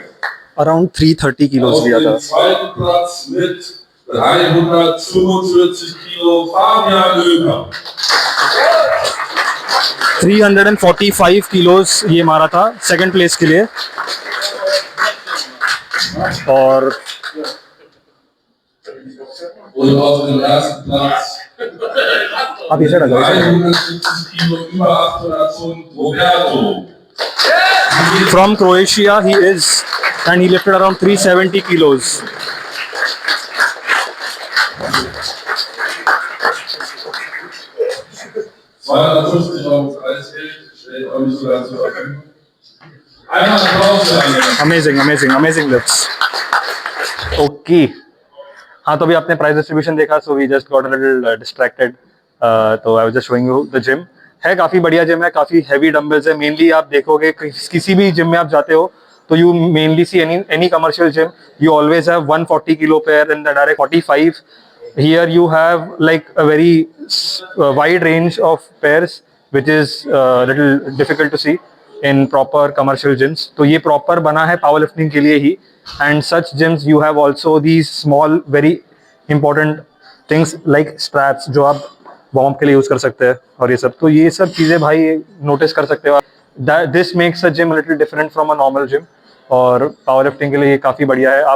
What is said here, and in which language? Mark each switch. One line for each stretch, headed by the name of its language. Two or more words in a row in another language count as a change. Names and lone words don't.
English: around 330 kilos
Hindi: लिया था।
German: 345 Kilo Fabian Löber.
Hindi: 345 kilos ये मारा था
English: second place
Hindi: के लिए। और
German: Und auf dem ersten Platz
Hindi: आप इसे लगाओ।
German: 170 Kilo, über 800 Pfund, Roberto.
English: From Croatia he is, and he lifted around 370 kilos.
German: €250 Preisgeld stellt euch sogar zur Verfügung. Einmal Applaus für alle.
English: Amazing lifts.
Hindi: Okay. हाँ, तो अभी आपने
English: price distribution
Hindi: देखा,
English: So we just got a little distracted. तो I was just showing you the gym.
Hindi: है काफ़ी बढ़िया जिम है, काफ़ी
English: heavy dumbbells
Hindi: है। मेनली आप देखोगे किसी भी जिम में आप जाते हो तो
English: you mainly see any commercial gym, you always have 140 kilo pair in the direct 45. Here you have like a very wide range of pairs which is little difficult to see in proper commercial gyms.
Hindi: तो ये प्रॉपर बना है
English: power lifting
Hindi: के लिए ही।
English: and such gyms you have also the small very important things like straps
Hindi: जो आप वार्म के लिए यूज़ कर सकते हैं और ये सब। तो ये सब चीज़ें भाई नोटिस कर सकते हो।
English: this makes a gym little different from a normal gym,
Hindi: और
English: power lifting
Hindi: के लिए ये काफ़ी बढ़िया है।